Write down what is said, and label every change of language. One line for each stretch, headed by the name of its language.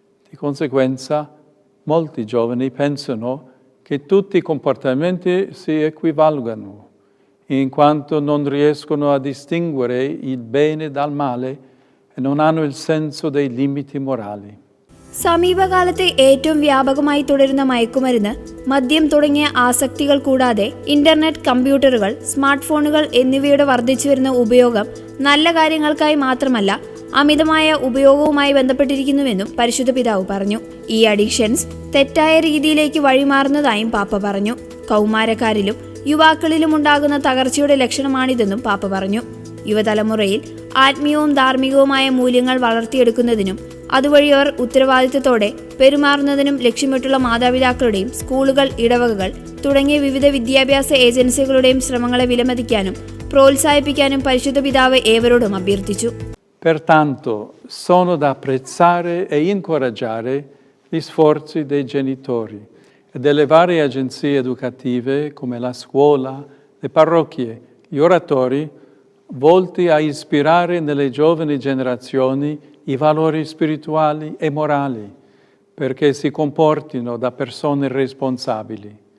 Italian: Di conseguenza, molti giovani pensano che tutti i comportamenti si equivalgano, in quanto non riescono a distinguere il bene dal male e non hanno il senso dei limiti morali.
Malayalam: സമീപകാലത്തെ ഏറ്റവും വ്യാപകമായി തുടരുന്ന മയക്കുമരുന്ന്, മദ്യം തുടങ്ങിയ ആസക്തികൾ കൂടാതെ internet, കമ്പ്യൂട്ടറുകൾ, smart ഫോണുകൾ എന്നിവയുടെ വർദ്ധിച്ചുവരുന്ന ഉപയോഗം നല്ല കാര്യങ്ങൾക്കായി മാത്രമല്ല അമിതമായ ഉപയോഗവുമായി ബന്ധപ്പെട്ടിരിക്കുന്നുവെന്നും പരിശുദ്ധ പിതാവ് പറഞ്ഞു. ഈ അഡിക്ഷൻസ് തെറ്റായ രീതിയിലേക്ക് വഴിമാറുന്നതായും പാപ്പ പറഞ്ഞു. കൗമാരക്കാരിലും യുവാക്കളിലും ഉണ്ടാകുന്ന തകർച്ചയുടെ ലക്ഷണമാണിതെന്നും പാപ്പ പറഞ്ഞു. യുവതലമുറയിൽ ആത്മീയവും ധാർമ്മികവുമായ മൂല്യങ്ങൾ വളർത്തിയെടുക്കുന്നതിനും അതുവഴി അവർ ഉത്തരവാദിത്തത്തോടെ പെരുമാറുന്നതിനും ലക്ഷ്യമിട്ടുള്ള മാതാപിതാക്കളുടെയും സ്കൂളുകൾ, ഇടവകകൾ തുടങ്ങിയ വിവിധ വിദ്യാഭ്യാസ ഏജൻസികളുടെയും ശ്രമങ്ങളെ വിലമതിക്കാനും പ്രോത്സാഹിപ്പിക്കാനും പരിശുദ്ധ പിതാവ് ഏവരോടും അഭ്യർത്ഥിച്ചു.
Italian: Pertanto sono da apprezzare e incoraggiare gli sforzi dei genitori e delle varie agenzie educative come la scuola, le parrocchie, gli oratori, volti a ispirare nelle giovani generazioni i valori spirituali e morali, perché si comportino da persone responsabili.